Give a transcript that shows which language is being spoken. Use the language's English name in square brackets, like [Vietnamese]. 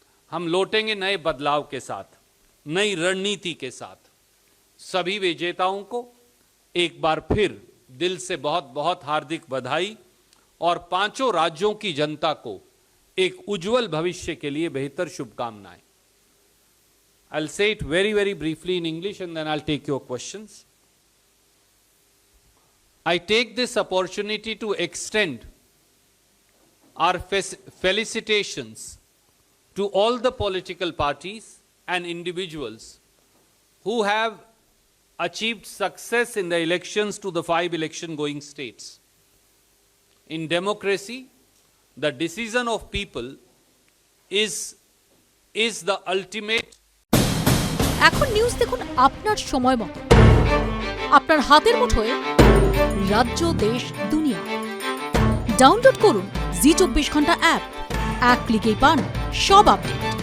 [Hindi] हम लौटेंगे नए बदलाव के साथ, नई रणनीति के साथ। सभी विजेताओं को एक बार फिर दिल से बहुत बहुत हार्दिक बधाई और 5 राज्यों की जनता को एक उज्जवल भविष्य के लिए बेहतर शुभकामनाएं। [English] I'll say it very, very briefly in English and then I'll take your questions. I take this opportunity to extend our felicitations to all the political parties and individuals who have achieved success in the elections to the 5 election-going states. In democracy, the decision of people is the ultimate. [Bangla] এখন news দেখুন আপনার সময় মতো, আপনার হাতের মুঠোয় রাজ্য, দেশ, দুনিয়া। ডাউনলোড করুন জি 24 ঘন্টা অ্যাপ। এক ক্লিকেই পান সব আপডেট।